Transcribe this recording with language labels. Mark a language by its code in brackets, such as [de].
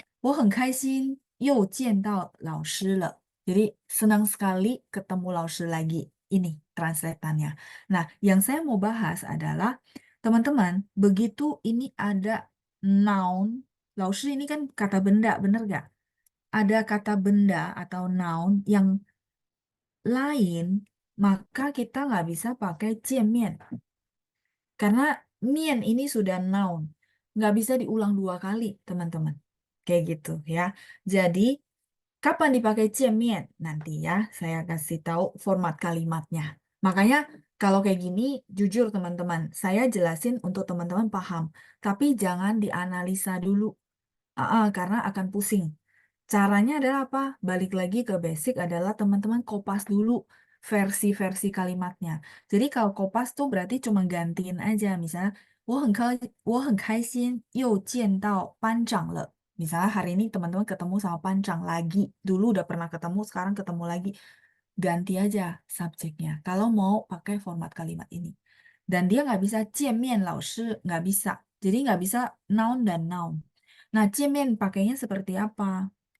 [zh] 我很开心又见到老师了. [id] Jadi senang sekali ketemu Laoshi lagi. Ini translatannya. Nah, yang saya mau bahas adalah teman-teman, begitu ini ada noun, Laoshi ini kan kata benda, bener gak? Ada kata benda atau noun yang lain, maka kita nggak bisa pakai 见面. Karena mien ini sudah noun. Nggak bisa diulang dua kali, teman-teman. Kayak gitu ya. Jadi, kapan dipakai 见面? Nanti ya, saya kasih tahu format kalimatnya. Makanya, kalau kayak gini, jujur teman-teman, saya jelasin untuk teman-teman paham. Tapi jangan dianalisa dulu. Karena akan pusing. Caranya adalah apa? Balik lagi ke basic adalah teman-teman kopas dulu versi-versi kalimatnya. Jadi kalau kopas tuh berarti cuma gantiin aja. [zh] Misalnya, 我很开心又见到班长了. [id] Misalnya hari ini teman-teman ketemu sama pancang lagi. Dulu udah pernah ketemu, sekarang ketemu lagi. Ganti aja subjeknya. Kalau mau pakai format kalimat ini. Dan dia nggak bisa [zh] 见面老师, [id] nggak bisa. Jadi nggak bisa noun dan noun. Nah, 见面pakainya seperti apa?